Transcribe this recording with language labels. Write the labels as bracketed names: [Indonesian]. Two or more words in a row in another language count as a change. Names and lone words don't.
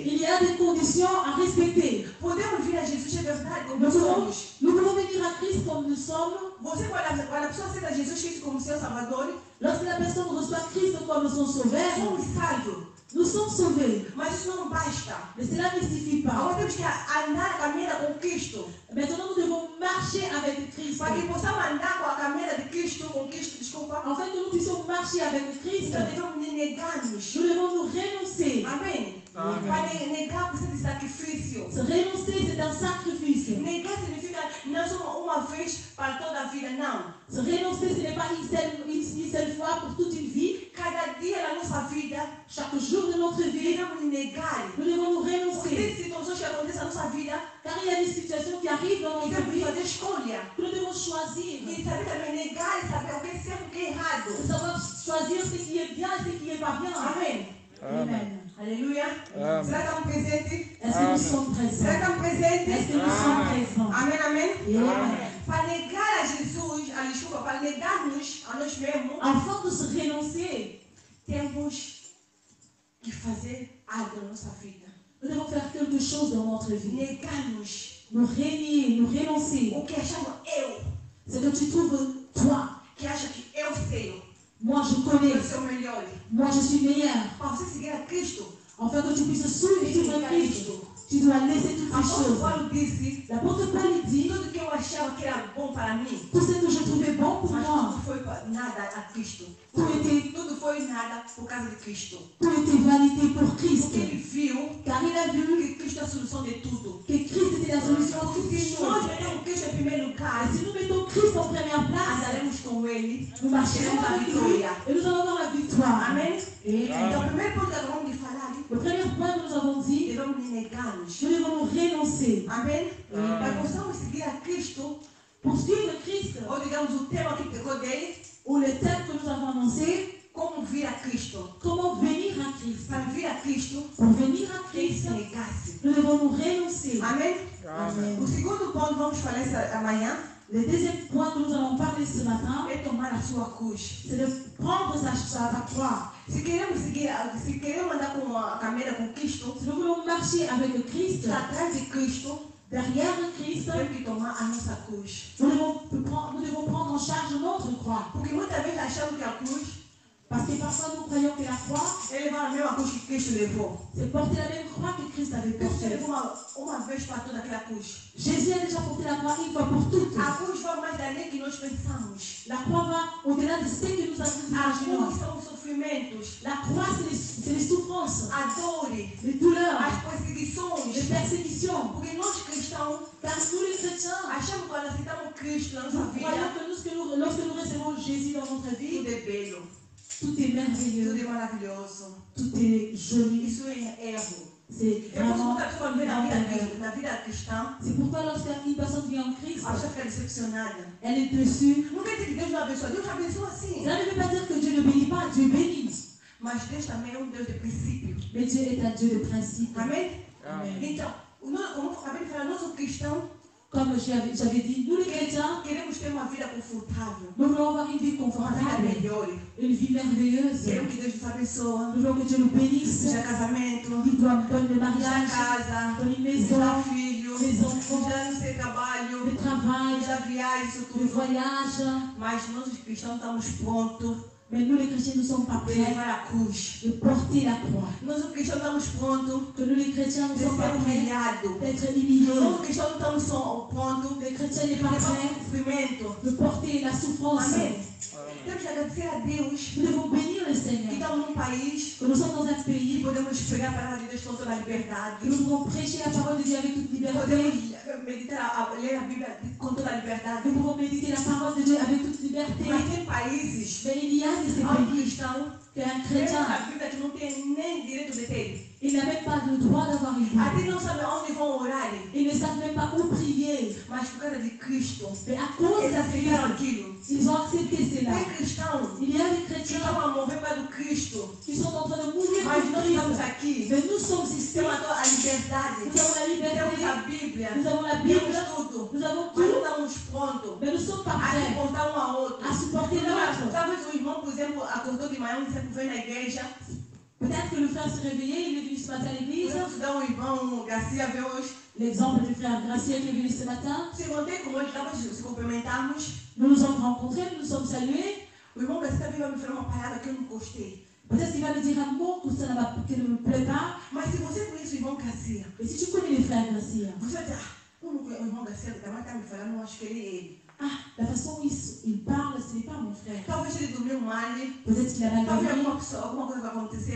[French] il y a des conditions à respecter. [Portuguese] Podemos vir a Jesus, é verdade, como [French] Nous [Portuguese] nós [French] pouvons, [Portuguese] somos. [French] nous pouvons venir à Christ comme nous sommes. [Portuguese] Você, quando a pessoa aceita Jesus Cristo como seu Salvador, [French] Lorsque la personne reçoit Christ comme son sauveur, [Portuguese] somos salvos. [French] nous sommes sauvés. [Portuguese] Mas isso não basta. [French] Mais cela ne suffit pas. [Portuguese] Agora temos que andar a caminhada com Cristo. [French] Maintenant, nous devons marcher avec Christ. [Portuguese] Para que possamos andar com a caminhada de Cristo, com Cristo, desculpa, [French] Afin que nous puissions marcher avec Christ, [Portuguese] então devemos negar-nos. [French] nous devons nous renoncer. [Portuguese] Amém? Para negar precisa de sacrifício. [French] Se renoncer, c'est un sacrifice. [Portuguese] Negar significa não só uma vez para toda a vida, não. [French] Se renoncer, ce n'est pas une seule fois pour toute une vie. [Portuguese] Cada dia da nossa vida, [French] Chaque jour de notre vie, [Portuguese] devemos negar. [French] nous devons nous [Portuguese] Porque [French] renoncer. [Portuguese] tem situações que acontecem na nossa vida [French] Car il y a des situations qui arrivent dans [Portuguese] que [French] notre [Portuguese] temos que [French] vie [Portuguese] fazer escolha. [French] que nous devons choisir. [Portuguese] E saber também negar e saber o que é certo e o que é errado. [French] De savoir choisir ce qui est bien et ce qui n'est pas bien. [Portuguese] Amém? [French] Amen. [Portuguese] Aleluia. [French] Amen. [Portuguese] Será que estamos presentes? [French] Est-ce que nous sommes [Portuguese] Será que [French] présents? [Portuguese] estamos presentes? [French] Est-ce que nous sommes présents? [Portuguese] Amém, amém? [French] Amen. [Portuguese] Para negar a Jesus, desculpa, para negar-nos a nós mesmos, [French] Afin de se renoncer, [Portuguese] temos que fazer algo na nossa vida. [French] nous devons faire quelque chose dans notre vie. [Portuguese] Negar-nos [French] Nous renier, nous renoncer. [Portuguese] o que achamos eu, [French] C'est que tu trouves toi. [Portuguese] que acha que eu sei, [French] Moi, je [Portuguese] eu [French] connais. [Portuguese] sou melhor. [French] Moi, je suis meilleur. [Portuguese] Para você seguir a Cristo, [French] Afin que tu puisses suivre Christ, tu dois laisser toutes ces [Portuguese] Apóstolo [French] choses. [Portuguese] Paulo disse, [French] L'apôtre Paul il dit, [Portuguese] tudo que eu achava que era bom para mim, [French] tout ce que je trouvais bon pour [Portuguese] mas [French] moi, [Portuguese] tudo foi nada a Cristo. [French] tout [Portuguese] Tudo foi nada por causa de Cristo. [French] était vanité pour Christ. [Portuguese] Porque ele viu [French] Car il a vu [Portuguese] que Cristo é a solução de tudo. [French] que Christ était la solution à toutes les [Portuguese] Se nós [French] choses. [Portuguese] metemos Cristo em primeiro lugar, [French] Et si nous mettons Christ en première place, [Portuguese] andaremos com Ele, [French] nous marcherons [Portuguese] teremos a [French] avec lui [Portuguese] vitória. [French] et nous allons avoir la victoire. [Portuguese] Amém? [French] Et [Portuguese] Então, o primeiro ponto que acabamos de falar, [French] le premier point que nous avons dit, [Portuguese] devemos negar-nos. [French] nous devons nous renoncer. [Portuguese] Amém? Para possamos seguir a Cristo, [French] Pour suivre Christ, [Portuguese] ou digamos o tema que pegou dele, [French] ou le thème que nous avons annoncé, [Portuguese] como vir a Cristo. [French] comment venir à Christ. [Portuguese] Para vir a Cristo, [French] Pour venir à [Portuguese] tem que se [French] Christ, [Portuguese] negar-se. [French] nous devons nous renoncer. [Portuguese] Amém? [French] Amen. [Portuguese] O segundo ponto, vamos falar essa amanhã, [French] Le deuxième point que nous allons parler ce matin, [Portuguese] é tomar a sua cruz. [French] c'est de prendre sa croix. [Portuguese] Se queremos andar com a caminhada com Cristo, [French] Si nous voulons marcher avec Christ, [Portuguese] atrás de Cristo, [French] derrière Christ, [Portuguese] temos que tomar a nossa cruz. [French] nous devons prendre en charge notre croix. [Portuguese] Porque muitas vezes achamos que a cruz [French] Parce que parfois nous croyons que la croix, [Portuguese] é levar a mesma cruz que Cristo levou. [French] c'est porter la même croix que Christ avait [Portuguese] Cristo [French] portée. [Portuguese] levou uma vez para toda aquela cruz. [French] Jésus a déjà porté la croix une fois pour toutes. [Portuguese] A cruz vai mais além que nós pensamos. [French] La croix va au-delà de ce que nous avons [Portuguese] A [French] imaginé. [Portuguese] cruz são os sofrimentos, [French] La croix, c'est les souffrances, [Portuguese] a dor, [French] les douleurs, [Portuguese] as [French] les [Portuguese] perseguições. [French] persécutions. [Portuguese] Porque nós cristãos [French] Car nous les chrétiens, [Portuguese] achamos que quando aceitamos Cristo na [French] nous [Portuguese] nossa [French] croyons [Portuguese] vida, [French] que lorsque nous recevons Jésus dans notre vie, [Portuguese] tudo é belo, [French] tout est [Portuguese] tudo [French] merveilleux, [Portuguese] é maravilhoso. [French] tout est joli. [Portuguese] Isso é erro. [French] C'est [Portuguese] Eu posso [French] vraiment [Portuguese] muita pessoa ver na vida cristã, [French] C'est pourquoi lorsqu'une personne vient en Christ, [Portuguese] a pessoa fica decepcionada. [French] elle est déçue. [Portuguese] Não quer dizer que Deus não abençoa, Deus abençoa sim. [French] Cela ne veut pas dire que Dieu ne bénit pas, Dieu bénit. [Portuguese] Mas Deus também é Deus de princípio. [French] Mais Dieu est un Dieu de principe. [Portuguese] Amém? [French] Amen. [Portuguese] Então, como eu acabei de falar, nós os cristãos [French] Comme j'avais dit, nous les chrétiens, [Portuguese] queremos ter uma vida confortável, [French] nous voulons avoir une vie [Portuguese] uma vida [French] confortable, [Portuguese] melhor. [French] une vie merveilleuse. [Portuguese] Queremos que Deus nos abençoe, [French] Nous voulons que Dieu nous bénisse, [Portuguese] seja casamento, [French] qu'il nous donne le [Portuguese] seja [French] mariage, [Portuguese] casa, [French] donne une [Portuguese] seja [French] maison, [Portuguese] filho, [French] les enfants, [Portuguese] seja no seu trabalho, [French] le travail, [Portuguese] seja viagem, isso [French] le [Portuguese] tudo. [French] voyage. [Portuguese] Mas nós os cristãos estamos prontos [French] Mais nous les chrétiens ne sommes pas [Portuguese] de [French] prêts [Portuguese] levar a cruz. [French] de porter la croix. [Portuguese] Nós os cristãos estamos prontos [French] Que nous les chrétiens ne [Portuguese] de [French] sommes pas [Portuguese] ser [French] prêts [Portuguese] humilhados. [French] d'être humiliés. [Portuguese] Nós os cristãos não estamos prontos [French] Les chrétiens [Portuguese] de [French] n'est pas [Portuguese] levar [French] prêts [Portuguese] o sofrimento. [French] de porter la souffrance. [Portuguese] Amém? Temos que agradecer a Deus [French] Nous devons bénir le [Portuguese] que [French] Seigneur. [Portuguese] estamos num país [French] Que nous sommes dans un [Portuguese] que [French] pays, [Portuguese] podemos pregar a palavra de Deus com toda a [French] que [Portuguese] liberdade. [French] nous pouvons prêcher la parole de Dieu avec toute liberté. [Portuguese] Podemos meditar, ler a Bíblia com toda a liberdade. [French] Nous pouvons méditer la parole de Dieu avec toute liberté. [Portuguese] Mas tem países [French] Mais il y a de ces [Portuguese] onde o [French] pays [Portuguese] cristão [French] qu'un [Portuguese] lê [French] chrétien, [Portuguese] a Bíblia que não tem nem direito de ter. [French] il n'a même pas le droit d'avoir une Bible. [Portuguese] Até não sabe onde vão orar. [French] Ils ne savent même pas où prier. [Portuguese] Mas por causa de Cristo, [French] Mais à cause [Portuguese] eles [French] de [Portuguese] aceitaram [French] Christ, [Portuguese] aquilo. [French] ils ont accepté cela. [Portuguese] Tem cristãos [French] Il y a des [Portuguese] que [French] chrétiens [Portuguese] estão a morrer para o Cristo. [French] qui sont en train de mourir [Portuguese] Mas [French] pour [Portuguese] nós estamos [French] Christ. [Portuguese] aqui. [French] Mais nous sommes ici. [Portuguese] Temos a liberdade. [French] Nous avons la [Portuguese] Temos [French] liberté. [Portuguese] a Bíblia. [French] Nous avons la Bible. [Portuguese] Temos tudo. [French] Nous avons [Portuguese] Mas não [French] tout. [Portuguese] estamos prontos [French] Mais nous ne sommes pas [Portuguese] a [French] prêts [Portuguese] suportar um ao outro. [French] à supporter l'autre. [Portuguese] Talvez o irmão, por exemplo, acordou de manhã e sempre vem na igreja. [French] Peut-être que le frère s'est réveillé, il est venu ce matin à l'église. [Portuguese] Podemos dar um irmão Garcia ver hoje. [French] L'exemple du frère Graciel qui est venu ce matin. [Portuguese] Perguntei como ele estava, se cumprimentarmos. [French] Nous nous sommes rencontrés, nous nous sommes salués. [Portuguese] O irmão Garcia veio me falar uma palavra que eu não gostei. [French] Peut-être qu'il va me dire un mot que ça qui ne me plaît pas. [Portuguese] Mas se você conhece o irmão Garcia, [French] Et si tu connais les frères Gracia, [Portuguese] você vai dizer, como o irmão Garcia também está me falando, eu acho que ele é ele. [French] ah, la façon où il parle, ce n'est pas mon frère. [Portuguese] Talvez ele dormiu mal, [French] Peut-être qu'il a mal [Portuguese] talvez [French] dormi. [Portuguese] alguma coisa aconteceu.